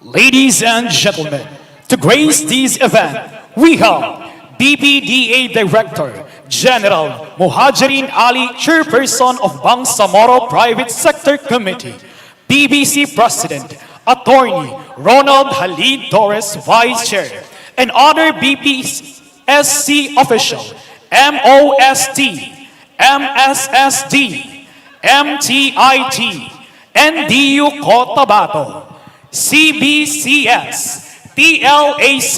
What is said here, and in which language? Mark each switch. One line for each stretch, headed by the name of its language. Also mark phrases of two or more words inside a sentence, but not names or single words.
English: Ladies and gentlemen, to grace this event, we have BPDA Director General Muhajirin Ali, Chairperson of Bangsamoro Private Sector Committee, BBC President Attorney Ronald Halid Torres, Vice Chair, and other BPSC officials, MOST, MSSD, MTIT, NDU Cotabato, CBCS, TLAC.